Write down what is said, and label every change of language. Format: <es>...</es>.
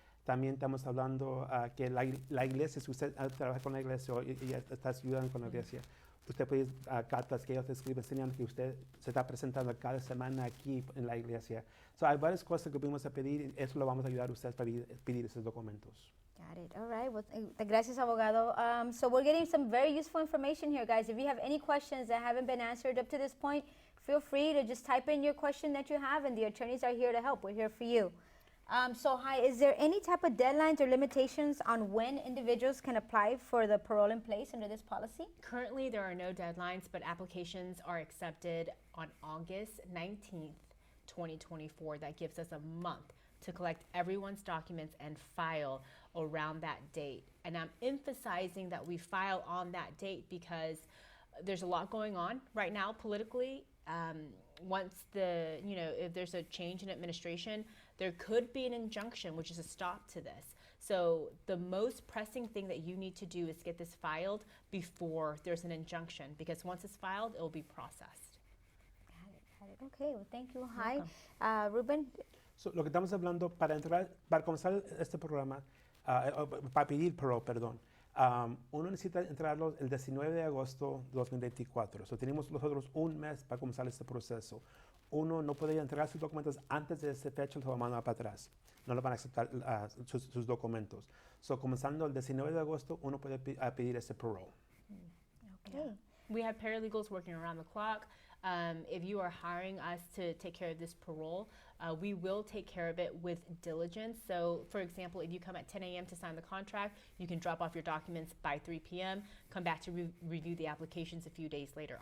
<es>También estamos hablando que la iglesia, si usted trabaja con la iglesia y está ayudando con la iglesia, usted puede cartas que ellos escriben enseñando que usted se está presentando cada semana aquí en la iglesia. So, hay varias cosas que podemos pedir y eso lo vamos a ayudar a ustedes para pedir esos documentos.</es> <en>Got it. All right. Well,</en> <es>gracias, abogado.</es> <en>So we're getting some very useful information here, guys. If you have any questions that haven't been answered up to this point, feel free to just type in your question that you have, and the attorneys are here to help. We're here for you. So, hi, is there any type of deadlines or limitations on when individuals can apply for the parole in place under this policy? Currently, there are no deadlines, but applications are accepted on August 19th, 2024. That gives us a month to collect everyone's documents and file around that date. And I'm emphasizing that we file on that date because there's a lot going on right now politically. Once if there's a change in administration, there could be an injunction, which is a stop to this. So the most pressing thing that you need to do is get this filed before there's an injunction, because once it's filed, it will be processed. Got it. Okay, well, thank you. Hi, Ruben.</en> <es>So, lo que estamos hablando para comenzar este programa, para pedir parole, perdón. Uno necesita entrarlo el 19 de agosto de 2024. So, tenemos nosotros un mes para comenzar este proceso. Uno no puede entregar sus documentos antes de esa fecha, lo van a mandar para atrás. No le van a aceptar sus documentos. So, comenzando el 19 de agosto, uno puede pedir ese parole.</es> <en>Okay. Yeah. We have paralegals working around the clock. If you are hiring us to take care of this parole, we will take care of it with diligence. So, for example, if you come at 10 a.m. to sign the contract, you can drop off your documents by 3 p.m., come back to review the applications a few days later.</en>